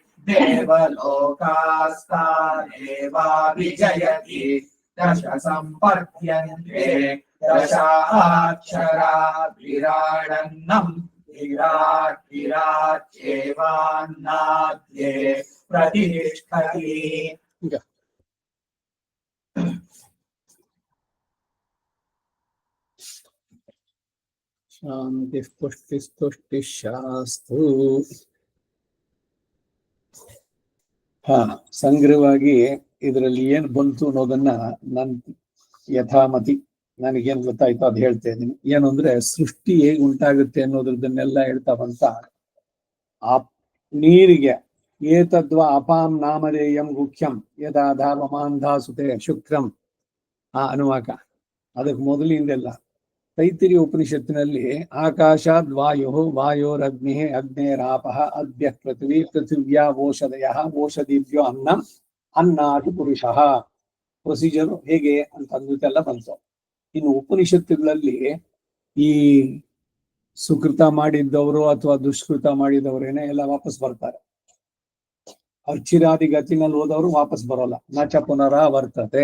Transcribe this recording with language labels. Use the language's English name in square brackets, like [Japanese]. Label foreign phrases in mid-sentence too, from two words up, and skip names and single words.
[Sanskrit] देवलोकास्तानेवाभिजयति दश सम्पद्यन्ते दशाक्षरा विराडन्नम् विराट् विराट्येवान्नाद्ये प्रतिष्ठति. ಶಾಂತಿ ಪುಷ್ಟಿ ಶಾಸ್ತು. [Kannada] ಸಂಗ್ರಹವಾಗಿ ಇದರಲ್ಲಿ ಏನ್ ಬಂತು ಅನ್ನೋದನ್ನ ನನ್ ಯಥಾಮತಿ ನನಗೇನ್ ಗೊತ್ತಾಯ್ತು ಅದು ಹೇಳ್ತಾ ಇದ್ದೀನಿ. ಏನು ಅಂದ್ರೆ ಸೃಷ್ಟಿ ಹೇಗೆ ಉಂಟಾಗುತ್ತೆ ಅನ್ನೋದ್ರದನ್ನೆಲ್ಲ ಹೇಳ್ತಾ ಬಂತ ಆ ನೀರಿಗೆ [Sanskrit] ಏತದ್ವಾ ಅಪಾಂ ನಾಮಧೇಯಂ ಗುಖ್ಯಂ ಯದಾ ಧಾವಮಾಂಧಾಸುತೆ ಶುಕ್ರಂ [Kannada] ಆ ಅನುವಾಕ. ಅದಕ್ಕೆ ಮೊದಲಿಂದೆಲ್ಲ ತೈತಿರಿ ಉಪನಿಷತ್ತಿನಲ್ಲಿ [Sanskrit] ಆಕಾಶಾದ್ ವಾಯು ವಾಯೋರಗ್ನಿ ಅಗ್ನೇರಾಪಃ ಅದ್ಯ ಪೃಥ್ವಿ ಪೃಥಿವ್ಯಾ ಓಷಧಯ ಓಷಧಿಭ್ಯೋ ಅನ್ನಂ ಅನ್ನಾದಿ ಪುರುಷಃ. [Kannada] ಪ್ರೊಸೀಜರು ಹೇಗೆ ಅಂತ ಅಂದುತ್ತೆಲ್ಲ ಬಂತು. ಇನ್ನು ಉಪನಿಷತ್ತುಗಳಲ್ಲಿ ಈ ಸುಕೃತ ಮಾಡಿದ್ದವರು ಅಥವಾ ದುಷ್ಕೃತ ಮಾಡಿದವರೇನೆ ಎಲ್ಲ ವಾಪಸ್ ಬರ್ತಾರೆ. ಅರ್ಚಿರಾದಿಗತಿನಲ್ಲಿ ಹೋದವರು ವಾಪಸ್ ಬರೋಲ್ಲ. [Sanskrit] ನಚ ಪುನರಾವರ್ತತೆ.